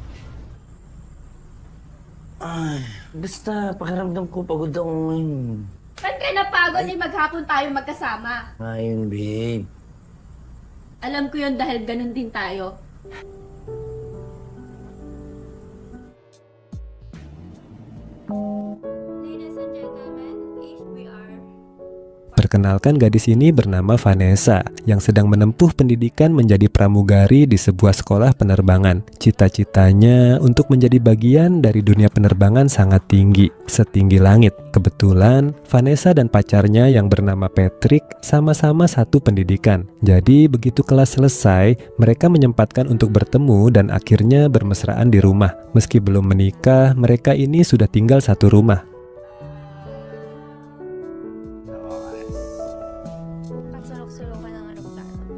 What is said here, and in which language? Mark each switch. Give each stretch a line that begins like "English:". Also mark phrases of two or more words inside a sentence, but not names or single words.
Filipino: Ay, basta pakiramdam ko pagod ako ngayon. Ba't ka napagod ay maghapon tayo magkasama? Ayun, babe. Alam ko yun dahil ganun din tayo.
English: Ladies and gentlemen, HBR.
Indonesian: Perkenalkan, gadis ini bernama Vanessa yang sedang menempuh pendidikan menjadi pramugari di sebuah sekolah penerbangan. Cita-citanya untuk menjadi bagian dari dunia penerbangan sangat tinggi, setinggi langit. Kebetulan Vanessa dan pacarnya yang bernama Patrick sama-sama satu pendidikan. Jadi begitu kelas selesai, mereka menyempatkan untuk bertemu dan akhirnya bermesraan di rumah. Meski belum menikah, mereka ini sudah tinggal satu rumah.
Filipino: Pasulok-sulok ka ng aeroplano.